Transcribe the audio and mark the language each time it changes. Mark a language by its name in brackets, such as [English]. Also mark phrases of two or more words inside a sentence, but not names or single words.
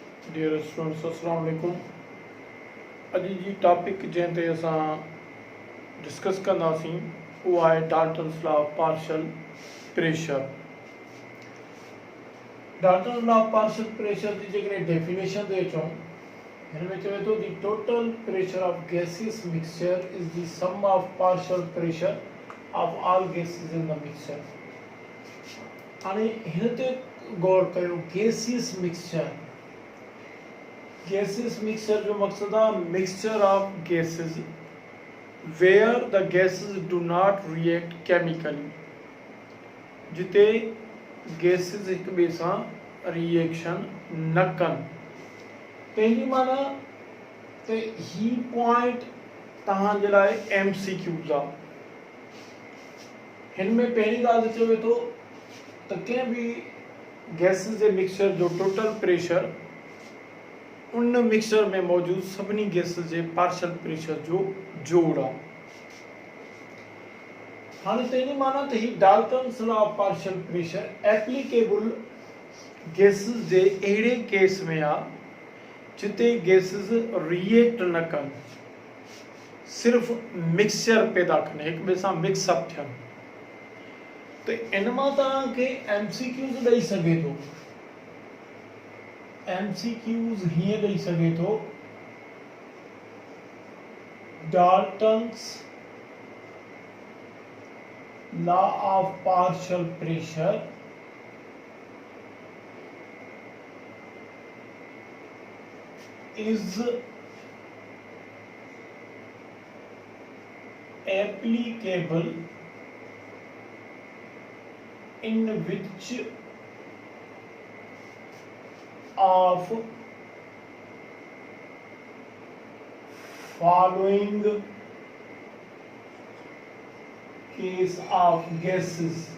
[English] dear students [Arabic] السلام عليكم. [Sindhi] अॼु जी टॉपिक जंहिं ते असां डिस्कस कंदासीं उहा आहे [English] Dalton's law of partial pressure. Dalton's law of partial pressure [Sindhi] जी जेकॾहिं डेफिनेशन ते अचूं, हिन में चवे थो [English] the total pressure of gaseous mixture is the sum of partial pressure of all gases in the mixture. [Sindhi] हाणे हिन ते गौर कयो, [English] gaseous mixture. Gaseous mixture [Sindhi] जो मकसद आहे [English] mixture of gases where the gases do not react chemically, [Sindhi] जिते gases एक ॿिए सां रिएक्शन न कनि। तंहिंजी माना त ही पॉइंट तव्हांजे लाइ MCQs आहे। हिन में पहिरीं ॻाल्हि चवे थो त कंहिं बि गैसेस जे मिक्सचर जो [English] total pressure [Sindhi] उन मिक्सचर में मौजूद सभिनी गैसेस जे [English] partial pressure [Sindhi] जो जोड़ आहे। हाणे तंहिंजी माना त ही [English] Dalton's law of partial pressure applicable [Sindhi] गैसेस जे अहिड़े केस में आहे जिते गैसेस रिएक्ट न कनि, सिर्फ़ मिक्सचर पैदा कनि, हिक ॿिए सां मिक्सअप थियनि। त इन मां तव्हांखे MCQs ॾेई सघे थो। MCQs हीअं ॾेई सघे थो, [English] Dalton's law of partial pressure is applicable in which of following case of gases।